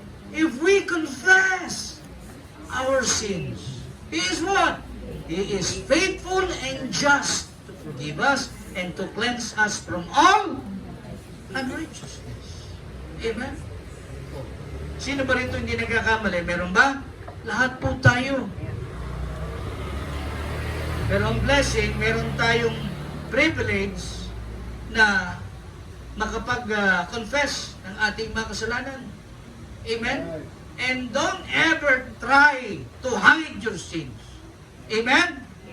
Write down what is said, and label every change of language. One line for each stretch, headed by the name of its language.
English: If we confess our sins, He is what? He is faithful and just to forgive us and to cleanse us from all unrighteousness. Amen?
Filipino: Sino ba rito hindi nagkakamali? Meron ba? Lahat po tayo. Pero ang blessing, meron tayong privilege na makapag-confess ng ating mga kasalanan. Amen?
English: And don't ever try to hide your sins. Amen?